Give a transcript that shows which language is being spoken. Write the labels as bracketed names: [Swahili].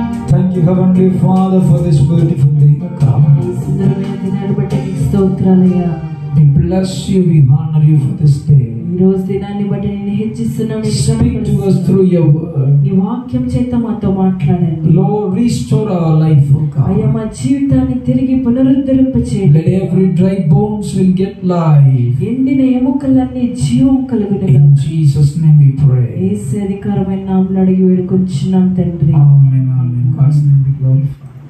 [English] Thank you, Father, for this beautiful day, O God. [Telugu] ఈ సుందరమైన దినాన్ని బట్టి నీకు స్తోత్రాలయ్యా. [English] We bless you, we honor you for this day. [Telugu] ఈ రోజు దినాన్ని బట్టి నేను హెచ్చిస్తున్నాను. [English] Speak to us through your word. [Telugu] నీ వాక్యం చేత మాతో మాట్లాడండి. [English] Lord, restore our life, O [Telugu] అయ్యా, [English] God. [Telugu] మా జీవితాన్ని తిరిగి పునరుద్ధరింపచేయండి. [English] Let every dry bones will get life. [Telugu] ఎండిన ఎముకలన్నీ జీవం కలుగును. [English] In Jesus' name we pray. [Telugu] యేసు అధికారమైన నామములో అడిగి వేడుకొంచున్నాం తండ్రి. [English] Amen, amen. God's name be glorified.